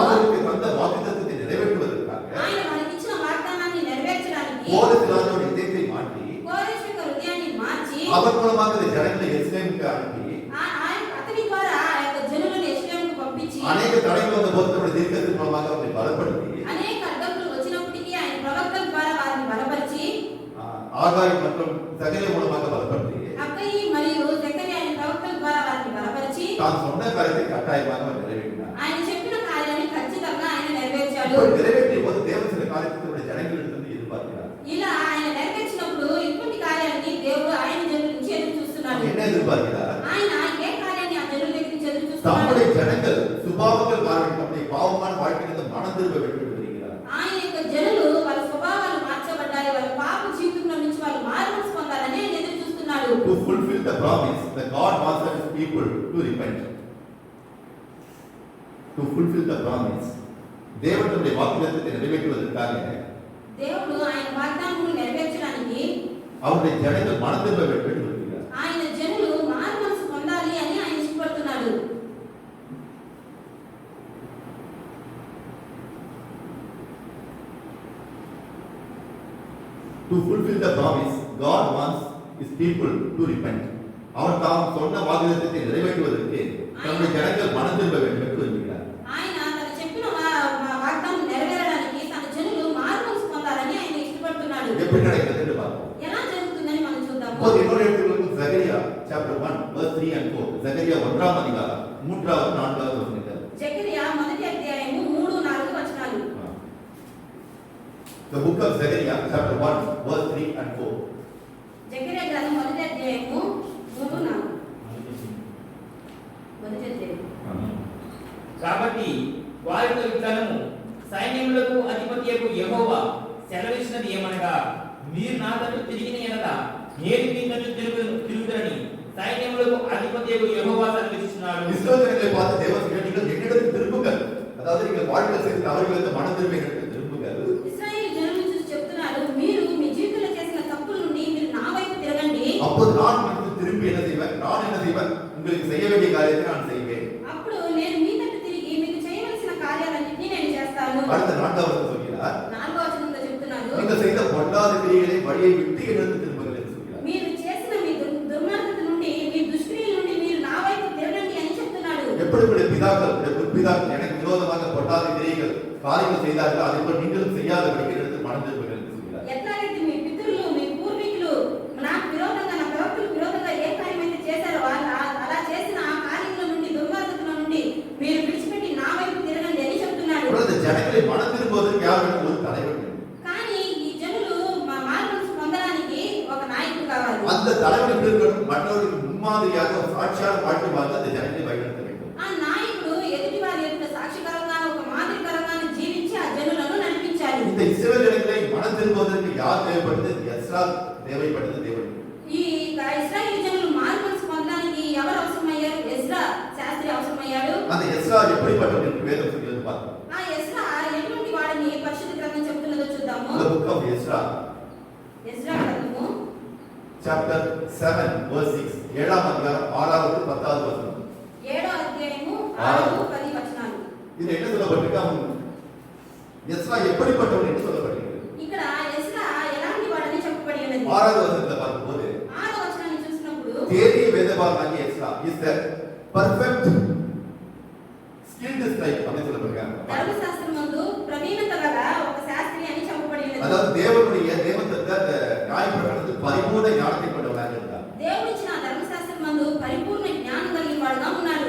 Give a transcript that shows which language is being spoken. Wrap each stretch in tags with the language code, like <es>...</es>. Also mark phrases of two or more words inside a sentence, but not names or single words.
<ta>அவருக்கு தந்த வாக்குத்தத்தத்தை நிறைவேற்றுவதற்காக</ta> <te>ఆయన మనకి ఇచ్చిన వాగ్దానాన్ని నెరవేర్చడానికి</te> <ta>கோரேஸ் ராஜாவுடைய இதயத்தை மாற்றி</ta> <te>కోరేషు యొక్క హృదయాన్ని మార్చి</te> <ta>அவர் மூலமாக இந்த ஜனங்களை எருசலேமுக்கு அனுப்பி</ta> <te>అతని ద్వారా ఆ యొక్క జనులను యెరూషలేముకు పంపించి</te> <ta>அநேக தடைகள் வந்த போது தன்னுடைய தீர்க்கதரிசி மூலமாக அவரை பலப்படுத்தி</ta> <te>అనేక అడ్డంకులు వచ్చినప్పటికీ ఆయన ప్రవక్తల ద్వారా వారిని బలపరిచి</te> <ta>ஆகாய் மற்றும் சகரியா மூலமாக பலப்படுத்தி</ta> <te>అక్కయి మరియు జకర్యా అనే ప్రవక్తల ద్వారా వారిని బలపరిచి</te> <ta>தான் சொன்ன காரியத்தை கட்டாயமாக அவர் நிறைவேற்றினார்.</ta> <te>ఆయన చెప్పిన కార్యాన్ని ఖచ్చితంగా ఆయన నెరవేర్చాడు.</te> <ta>இப்படி நிறைவேற்றிய போது தேவன் சில காரியத்தை தன்னுடைய ஜனங்களிடத்திலிருந்து எதிர்பார்க்கிறார்.</ta> <te>ఇలా ఆయన నెరవేర్చినప్పుడు ఇటువంటి కార్యాన్ని దేవుడు ఆయన జనుల నుంచి ఎదురు చూస్తున్నాడు.</te> <ta>என்ன எதிர்பார்க்கிறார்?</ta> <te>ఆయన ఏ కార్యాన్ని ఆ జనుల దగ్గర నుంచి ఎదురు చూస్తున్నాడు?</te> <ta>தம்முடைய ஜனங்கள் சுபாவங்கள் காரணம் தம்முடைய பாவமான வாழ்க்கையிலிருந்து மனம் திரும்ப வேண்டும் என்று விரும்புகிறார்.</ta> <te>ఆయన యొక్క జనులు వాళ్ళ స్వభావాలు మార్చబడ్డాయి, వాళ్ళ పాప జీవితంలో నుంచి వాళ్ళు మారుమనసు పొందాలని ఆయన ఎదురు చూస్తున్నాడు.</te> <en>To fulfill the promise that God wants his people to repent. To fulfill the promise.</en> <ta>தேவன் தம்முடைய வாக்குத்தத்தத்தை நிறைவேற்றுவதற்காக</ta> <te>దేవుడు ఆయన వాగ్దానమును నెరవేర్చడానికి</te> <ta>அவருடைய ஜனங்கள் மனம் திரும்ப வேண்டும் என்று விரும்புகிறார்.</ta> <te>ఆయన జనులు మారుమనసు పొందాలి అని ఆయన ఇష్టపడుతున్నాడు.</te> <en>To fulfill the promise, God wants his people to repent.</en> <ta>அவர் தாம் சொன்ன வாக்குத்தத்தத்தை நிறைவேற்றுவதற்கு தம்முடைய ஜனங்கள் மனம் திரும்ப வேண்டும் என்று விரும்புகிறார்.</ta> <te>ఆయన తను చెప్పిన వాగ్దానం నెరవేరడానికి తన జనులు మారుమనసు పొందాలని ఆయన ఇష్టపడుతున్నాడు.</te> <ta>எப்படி நடக்கிறது என்று பார்ப்போம்.</ta> <te>ఎలా జరుగుతుందని మనం చూద్దాము.</te> <ta>இப்போது இன்னொரு இடத்துக்கு ஜகரியா</ta> <en>chapter 1 verse 3 and 4.</en> <ta>ஜகரியா 1ஆம் அதிகாரம் 3வது 4வது வசனங்கள்.</ta> <te>జకర్యా మొదటి అధ్యాయము 3-4 వచనాలు.</te> <en>The book of Zechariah chapter 1 verse 3 and 4.</en> <te>జకర్యా గ్రంథం మొదటి అధ్యాయము 3-4. మొదటి అధ్యాయం. కాబట్టి వారితో ఇట్లనము, సైన్యములకు అధిపతియకు యెహోవా సెలవిచ్చినది ఏమనగా, మీరు నా తట్టు తిరిగిన ఎడల నేను మీ తట్టు తిరుగుదరని సైన్యములకు అధిపతియకు యెహోవా సెలవిస్తున్నాడు.</te> <ta>இஸ்ரவேல் ஜனங்களை பார்த்து தேவன் சொல்கிறார், நீங்கள் என்னிடத்தில் திரும்புங்கள். அதாவது நீங்கள் வாழ்க்கை செய்த தவறுகளுக்கு மனம் திரும்பி என்னிடத்தில் திரும்புங்கள்.</ta> <te>ఇశ్రాయేలు జనులను చూసి చెప్తున్నాడు, మీరు మీ జీవితంలో చేసిన తప్పుల నుండి మీరు నా వైపు తిరగండి.</te> <ta>அப்போது நான் உங்களுக்கு திரும்பி என்ன செய்வேன்? நான் என்ன செய்வேன்? உங்களுக்கு செய்ய வேண்டிய காரியத்தை நான் செய்வேன்.</ta> <te>అప్పుడు నేను మీ తట్టు తిరిగి మీకు చేయవలసిన కార్యాలన్నింటినీ నేను చేస్తాను.</te> <ta>அடுத்த 4வது வசனம் சொல்கிறார்,</ta> <te>4వ వచనంలో చెప్తున్నాడు,</te> <ta>நீங்கள் செய்த பொல்லாத கிரியைகளை வழியை விட்டு என்னிடத்தில் திரும்புங்கள் என்று சொல்கிறார்.</ta> <te>మీరు చేసిన మీ దుర్మార్గత నుండి మీ దుష్క్రియల నుండి మీరు నా వైపు తిరగండి అని చెప్తున్నాడు.</te> <ta>எப்படி உங்களுடைய பிதாக்கள், உங்களுடைய முற்பிதாக்கள் எனக்கு விரோதமாக பொல்லாத கிரியைகள் காரியங்கள் செய்தார்கள், அதை போல் நீங்களும் செய்யாதபடிக்கு என்னிடத்தில் மனம் திரும்புங்கள் என்று சொல்கிறார்.</ta> <te>ఎట్లాగైతే మీ పితరులు మీ పూర్వీకులు నాకు విరోధంగా నా ప్రవక్తలకు విరోధంగా ఏ కార్యమైతే చేశారో వాళ్ళు అలా చేసిన ఆ కార్యముల నుండి దుర్మార్గతల నుండి మీరు విడిచిపెట్టి నా వైపు తిరగండి అని చెప్తున్నాడు.</te> <ta>இந்த ஜனங்களை மனம் திரும்புவதற்கு யார் வேண்டும்? ஒரு தலைவர் வேண்டும்.</ta> <te>కానీ ఈ జనులు మారుమనసు పొందడానికి ఒక నాయకుడు కావాలి.</te> <ta>அந்த தலைவர் எப்படி இருக்கணும்? மற்றவர்களுக்கு முன்மாதிரியாக ஒரு சாட்சியான வாழ்க்கை வாழ்ந்து அந்த ஜனங்களை வழிநடத்த வேண்டும்.</ta> <te>ఆ నాయకుడు ఎదుటి వారి ఎదుట సాక్షికరంగా ఒక మాదిరికరంగా జీవించి ఆ జనులను నడిపించాలి.</te> <ta>இந்த இஸ்ரவேல் ஜனங்களை மனம் திரும்புவதற்கு யார் தேவைப்பட்டது? எஸ்ரா தேவைப்பட்டது. தேவன்</ta> <te>ఈ ఇశ్రాయేలు జనులు మారుమనసు పొందడానికి ఎవరు అవసరమయ్యారు? ఎజ్రా శాస్త్రి అవసరమయ్యాడు.</te> <ta>அந்த எஸ்ரா எப்படிப்பட்டவன் என்று வேதம் சொல்கிறது பார்ப்போம்.</ta> <te>ఆ ఎజ్రా ఎటువంటి వాడిని పరిశుద్ధ గ్రంథం</te> <en>chapter 7 verse 6.</en> <ta>7ஆம் அதிகாரம் 6வது 10வது வசனம்.</ta> <te>7వ అధ్యాయము 6 10 వచనాలు.</te> <ta>இது என்ன சொல்லப்பட்டிருக்கு? அவன் எஸ்ரா எப்படிப்பட்டவன் என்று சொல்லப்பட்டிருக்கு.</ta> <te>ఇక్కడ ఎస్రా ఎలాంటి వాడని చెప్పబడి ఉన్నది.</te> <ta>6வது వசனத்தை பார்க்கும்போது</ta> <te>6వ వచనాన్ని చూసినప్పుడు</te> <ta>தேறிய வேதபாரனாகிய எஸ்ரா</ta> <en>is the perfect skilled scribe</en> <ta>அப்படின்னு சொல்லப்பட்டிருக்காங்க.</ta> <te>ధర్మశాస్త్రమందు ప్రవీణత గల ఒక శాస్త్రి అని చెప్పబడి ఉన్నది.</te> <ta>அதாவது தேவனுடைய தேவதத்த நியாயப்பிரகாரத்தில் பரிபூர்ண ஞானத்தை கொண்டவனாக இருந்தார்.</ta> <te>దేవుడిచ్చిన ధర్మశాస్త్రమందు పరిపూర్ణ జ్ఞానం కలిగిన వాడుగా ఉన్నాడు.</te>